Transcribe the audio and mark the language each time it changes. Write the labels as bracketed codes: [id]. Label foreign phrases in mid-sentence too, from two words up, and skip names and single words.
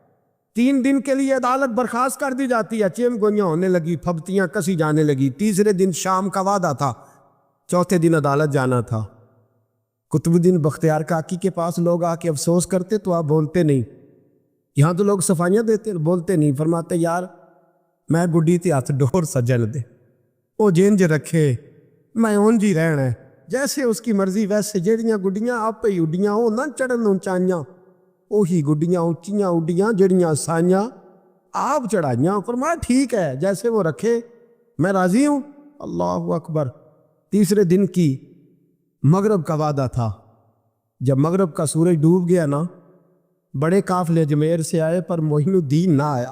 [ur] 3 دن کے لیے عدالت برخاست کر دی جاتی ہے۔ چیم گوئیاں ہونے لگی، پھبتیاں کسی جانے لگی۔ تیسرے دن شام کا وعدہ تھا، چوتھے دن عدالت جانا تھا۔ قطب الدین بختیار کاکی کے پاس لوگ آ کے افسوس کرتے تو آپ بولتے نہیں، یہاں تو لوگ صفائیاں دیتے بولتے نہیں، فرماتے یار [pa] میں گڈی تے ہاتھ ڈور سجن دے، وہ جینج رکھے میں اونج ہی رہنا ہے، [ur] جیسے اس کی مرضی ویسے، [pa] جیڑیاں گڈیاں آپ ہی اڈیاں وہ نہ چڑھن اونچائیاں، وہی گڈیاں اونچیاں اڈیاں جیڑیاں سائیاں آپ چڑھائیاں۔ [ur] فرمایا ٹھیک ہے جیسے وہ رکھے میں راضی ہوں۔ [ar] اللہ اکبر۔ [ur] تیسرے دن کی مغرب کا وعدہ تھا، جب مغرب کا سورج ڈوب گیا نا، بڑے قافلے اجمیر سے آئے پر معین الدین نہ آیا۔